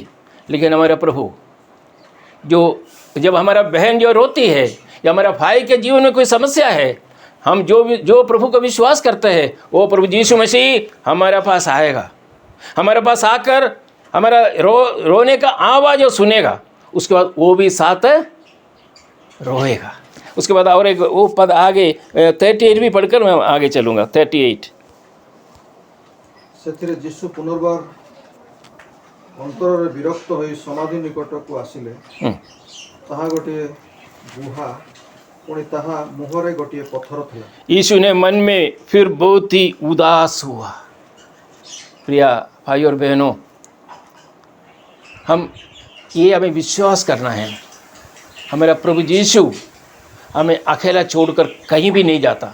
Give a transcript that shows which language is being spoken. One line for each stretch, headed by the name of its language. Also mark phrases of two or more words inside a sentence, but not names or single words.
Hindi: लेकिन हमारा प्रभु जब हमारा बहन जो रोती है या हमारा भाई के जीवन में कोई समस्या है, हम जो प्रभु का विश्वास करते हैं, वो प्रभु यीशु मसीह हमारे पास आएगा। हमारे पास आकर हमारा रोने का आवाज़ जो सुनेगा, उसके बाद वो भी साथ रोएगा। उसके बाद और एक वो पद आगे 38 भी पढ़कर मैं आगे चलूँगा। 38
Odia: ସେଥିରେ ଯୀଶୁ ପୁନର୍ବାର ଅନ୍ତରରେ ବିରକ୍ତ ହୋଇ ସମାଧି ନିକଟକୁ ଆସିଲେ। ତାହା ଗୋଟିଏ ଗୁହା, ପୁଣି ତାହା ମୁହଁରେ ଗୋଟିଏ ପଥର ଥିଲା।
Hindi: यीशु ने मन में फिर बहुत ही उदास हुआ। प्रिय भाई और बहनों, हमें विश्वास करना है, हमारा प्रभु यीशु हमें अकेला छोड़कर कहीं भी नहीं जाता।